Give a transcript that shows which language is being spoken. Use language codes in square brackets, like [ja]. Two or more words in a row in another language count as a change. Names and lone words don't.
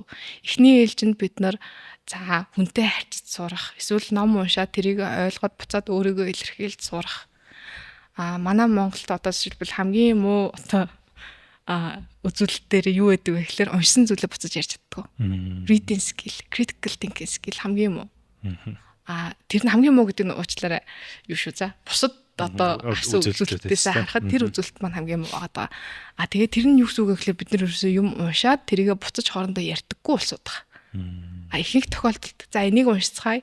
[mn] Эхний ээлжинд бид нар за хүнтэй харьцаж сурах, эсвэл ном уншаад тэрийг ойлгоод буцаад өөрийгөө илэрхийлж сурах. Манай Монголд одоо жишээлбэл хамгийн муу одоо үзүүлэлт дээр юу гэдэг вэ гэхээр уншсан зүйлээ буцаж ярьж чаддаг. [en] Reading skill, critical thinking skill [mn] хамгийн муу. Тэр нь хамгийн муу гэдэг нь уучлаарай юу шүү за. Бусад одоо үзүүлэлтээс харахад тэр үзүүлэлт маань хамгийн муу байгаа. Тэгээд тэр нь юу гэсэн үг гэхээр бид нар ерөөсөө юм уншаад тэрийгэ буцаж хоорондоо ярьдаггүй болсууд байгаа. Ихэнх тохиолдолд за энийг уншицгаая.